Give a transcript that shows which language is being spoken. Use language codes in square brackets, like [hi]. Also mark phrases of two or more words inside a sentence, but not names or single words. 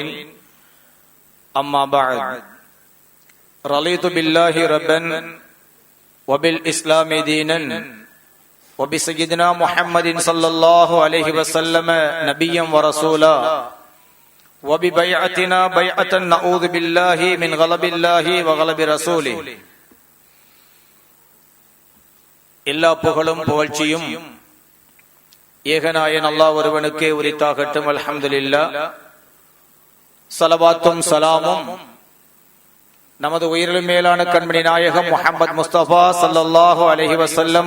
[ar] أما بعد، رضيت بالله ربا وبالإسلام دينا وبسيدنا محمد صلى الله عليه وسلم نبيا ورسولا وببيعتنا بيعة نعوذ بالله من غضب الله وغضب رسوله. [ta] எல்லா புகழும் புகழ்ச்சியும் ஏகநாயன் அல்லாஹ் ஒருவனுக்கே உரித்தாகட்டும். அல்ஹம்துலில்லாஹ். ஸலவாத்தும் ஸலாமும் நமது உயிரிலும் மேலான கண்மணி நாயகம் முஹம்மது முஸ்தபா [ar] صلى الله عليه وسلم